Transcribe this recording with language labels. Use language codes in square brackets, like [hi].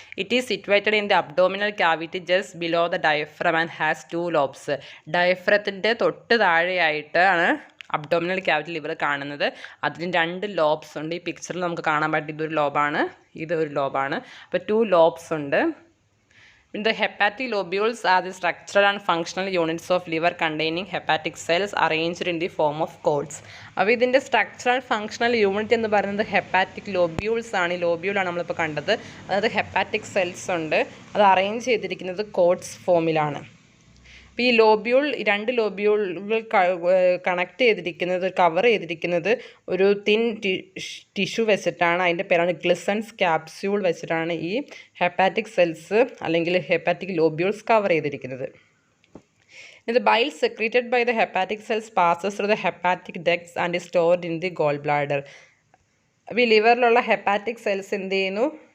[en] It is situated in the abdominal cavity just below the diaphragm and has 2 lobes. [ml] ഡയഫ്രത്തിൻ്റെ തൊട്ട് താഴെയായിട്ടാണ് abdominal cavity liver കാണുന്നത്. അതിന് 2 lobes ഉണ്ട്. ഈ പിക്ചറിൽ നമുക്ക് കാണാൻ പറ്റും ഇതൊരു ലോബാണ്, ഇതൊരു ലോബാണ്. അപ്പോൾ 2 ലോബ്സ് ഉണ്ട്. [en] The hepatic lobules are the structural and functional units of liver containing hepatic cells arranged in the form of cords. [ml] അപ്പോൾ ഇതിൻ്റെ സ്ട്രക്ചറൽ ഫങ്ഷണൽ യൂണിറ്റ് എന്ന് പറയുന്നത് ഹെപ്പാറ്റിക് ലോബ്യൂൾസ് ആണ്. ഈ ലോബ്യൂളാണ് നമ്മളിപ്പോൾ കണ്ടത്. അതായത് ഹെപ്പാറ്റിക് സെൽസ് ഉണ്ട്, അത് അറേഞ്ച് ചെയ്തിരിക്കുന്നത് കോഡ്സ് ഫോമിലാണ്. അപ്പോൾ ഈ ലോബ്യൂൾ 2 ലോബ്യൂളുകൾ കണക്ട് ചെയ്തിരിക്കുന്നത്, കവർ ചെയ്തിരിക്കുന്നത് ഒരു തിൻ ടിഷ്യൂ വെച്ചിട്ടാണ്. അതിൻ്റെ പേരാണ് ഗ്ലിസൻസ് ക്യാപ്സ്യൂൾ വെച്ചിട്ടാണ് ഈ ഹെപ്പാറ്റിക് സെൽസ് അല്ലെങ്കിൽ ഹെപ്പാറ്റിക് ലോബ്യൂൾസ് കവർ ചെയ്തിരിക്കുന്നത്. [en] The bile secreted by the hepatic cells passes through the hepatic ducts and is stored in the gallbladder. [ml] അപ്പോൾ ഈ ലിവറിലുള്ള ഹെപ്പാറ്റിക് സെൽസ് എന്ത് ചെയ്യുന്നു?